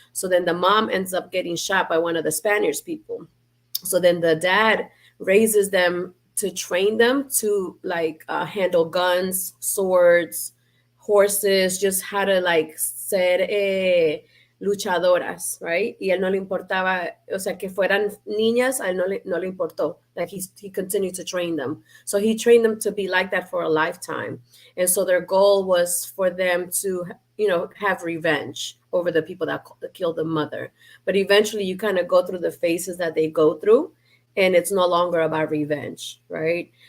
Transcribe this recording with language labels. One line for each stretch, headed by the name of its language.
English: So then the mom ends up getting shot by one of the Spaniards people. So then the dad raises them to train them to like handle guns, swords, horses, just how to like ser luchadoras, right?
Spanish: Y él no le importaba, o sea, que fueran niñas, a él no le importó.
English: Like he continued to train them. So he trained them to be like that for a lifetime. And so their goal was for them to, have revenge over the people that killed the mother. But eventually you kind of go through the phases that they go through, and it's no longer about revenge, right?